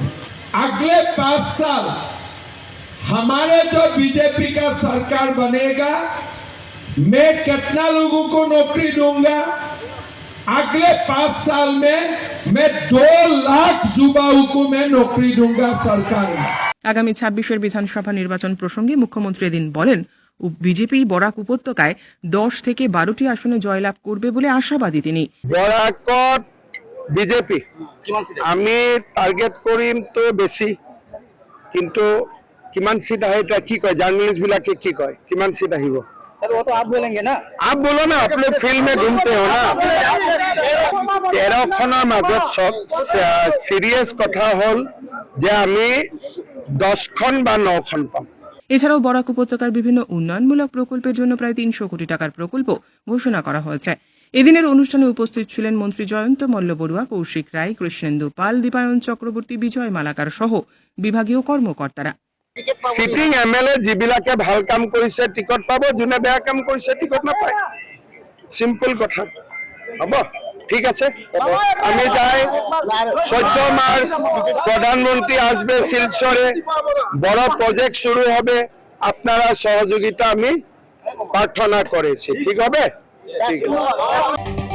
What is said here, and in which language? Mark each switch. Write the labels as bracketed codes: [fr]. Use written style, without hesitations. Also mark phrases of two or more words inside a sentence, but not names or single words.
[hi] अगले 5 साल हमारे जो बीजेपी का सरकार बनेगा, मैं कितना लोगों को नौकरी दूंगा? अगले 5 साल में मैं 2 लाख युवाओं को मैं नौकरी दूंगा सरकार में। [bn] আগামী 26-এর বিধানসভা নির্বাচন প্রসঙ্গে মুখ্যমন্ত্রী এদিন বলেন, বিজেপি বরাক উপত্যকায় 10 থেকে 12টি আসনে জয়লাভ করবে বলে আশাবাদী তিনি। [as] বরাকত বিজেপি আমি টার্গেট করিম তো বেশি, কিন্তু কিমান সিট আহে এটা কি কয় জার্নালিস্ট বিলাকে কি কয়, কিমান সিট আহিব? [hi] सर वो तो आप बोलेंगे ना। आप बोलो ना, आप लोग फील्ड में घूमते हो ना। [as] 13খনৰ মাজত সব সিরিয়াস কথা হল যে আমি 10খন বা 9খন পাম। [bn] এছাড়াও বরাক উপত্যকার বিভিন্ন উন্নয়নমূলক প্রকল্পের জন্য প্রায় 300 কোটি টাকার প্রকল্প ঘোষণা করা হয়েছে। এদিনের অনুষ্ঠানে উপস্থিত ছিলেন মন্ত্রী জয়ন্ত মল্ল বড়ুয়া, কৌশিক রায়, কৃষ্ণেন্দু পাল, দীপায়ন চক্রবর্তী, বিজয় মালাকার সহ বিভাগীয় কর্মকর্তারা। [en] sitting MLA [as] যিবিলাকে ভাল কাম কৰিছে টিকট পাব, যোনে বেয়া কাম কৰিছে টিকট নাপায়। সিম্পল কথা। হ'ব, ঠিক আছে। [bn] আমি যাই 14 মার্চ প্রধানমন্ত্রী আসবে শিলচরে, বড় প্রজেক্ট শুরু হবে, আপনারা সহযোগিতা আমি প্রার্থনা করেছি। ঠিক হবে? ঠিক আছে।